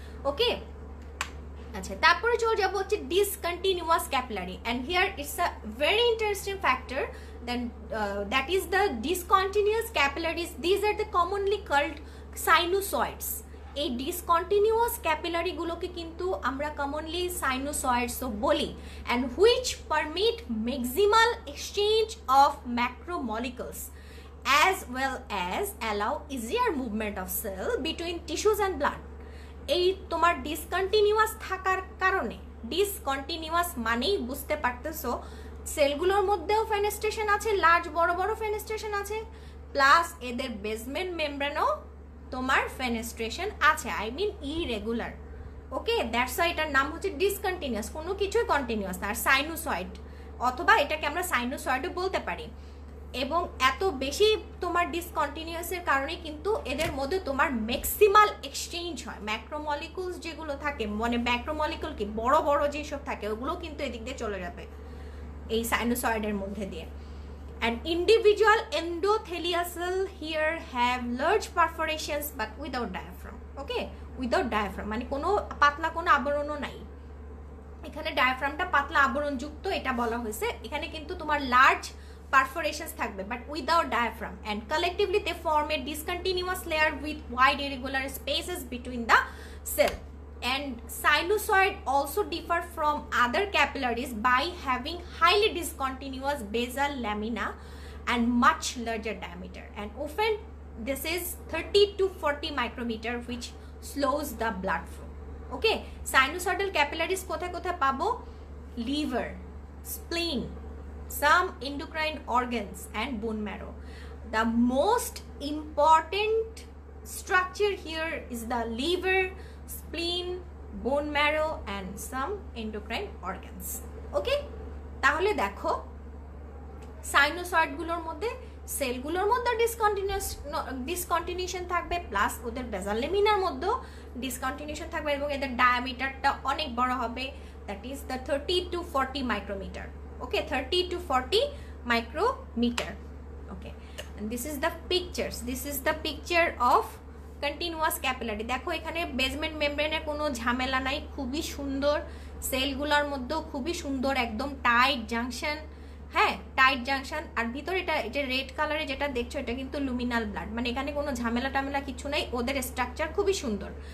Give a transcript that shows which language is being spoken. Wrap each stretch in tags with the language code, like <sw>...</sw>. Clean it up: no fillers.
<bn>ওকে, আচ্ছা তারপরে চলে যাবো হচ্ছে discontinuous capillary,</bn> <en>And here it's a very interesting factor. Then that is the discontinuous capillaries. These are the commonly called sinusoids.</en> <bn>এই discontinuous capillary গুলোকে কিন্তু আমরা কমনলি সাইনোসয়েডসও বলি,</bn> <en>and which permit maximal exchange of macromolecules as well as allow easier movement of cell between tissues and blood.</en> <bn>এই তোমার discontinuous থাকার কারণে, discontinuous মানেই বুঝতে পারতেছো সেলগুলোর মধ্যেও ফেনেস্ট্রেশন আছে, লার্জ বড় বড় ফেনেস্ট্রেশন আছে, প্লাস এদের বেসমেন্ট মেমব্রেনও তোমার ফেনেস্ট্রেশন আছে, I mean irregular. Okay, that's why এটার নাম হচ্ছে ডিসকন্টিনিউয়াস, কোনো কিছুই কন্টিনিউয়াস না। আর সাইনোসয়েড, অথবা এটাকে আমরা সাইনোসয়েডও বলতে পারি। এবং এত বেশি তোমার ডিসকন্টিনিউয়াসের কারণে কিন্তু এদের মধ্যে তোমার ম্যাক্সিমাল এক্সচেঞ্জ হয়। ম্যাক্রোমলিকুলস যেগুলো থাকে, মানে ম্যাক্রোমলিকুল কি বড় বড় যেসব থাকে ওগুলো কিন্তু এদিক দিয়ে চলে যাবে এই সাইনোসয়েডের মধ্যে দিয়ে।</bn> <en>And individual endothelial cell here have large perforations but without diaphragm. Okay, without diaphragm</en> <bn>মানে কোনো পাতলা কোনো আবরণও নাই। এখানে ডায়াফ্রামটা পাতলা আবরণ যুক্ত এটা বলা হয়েছে। এখানে কিন্তু তোমার লার্জ</bn> <en>perforations থাকবে but without diaphragm, and collectively they form a discontinuous layer with wide irregular spaces between the cell. And sinusoid also differ from other capillaries by having highly discontinuous basal lamina and much larger diameter, and often this is 30 to 40 micrometer which slows the blood flow. Okay, sinusoidal capillaries</en> <bn>কোথায় কোথায় পাবো?</bn> <en>liver, spleen, some endocrine organs and bone marrow. The most important structure here is the liver, spleen, bone marrow and some endocrine organs.</en> <bn>ওকে, তাহলে দেখো সাইনোসয়েডগুলোর মধ্যে সেলগুলোর মধ্যে discontinuation থাকবে, plus ওদের basal laminar মধ্যেও ডিসকন্টিনিউশন থাকবে এবং এদের ডায়ামিটারটা অনেক বড় হবে,</bn> <en>that is the 30 to 40</en> <bn>micrometer. Okay, 30 to 40 micrometer.</bn> <en>Okay, and this is the picture of continuous capillary.</en> <bn>দেখো এখানে বেসমেন্ট মেমব্রেনের কোনো ঝামেলা নাই, খুবই সুন্দর, সেলগুলোর মধ্যেও খুবই সুন্দর, একদম টাইট জাংশন। হ্যাঁ, টাইট জাংশন। আর ভিতরে এটা রেড কালারে যেটা দেখছো এটা কিন্তু লুমিনাল ব্লাড, মানে এখানে কোনো ঝামেলা টামেলা কিছু নাই, ওদের স্ট্রাকচার খুবই সুন্দর।</bn>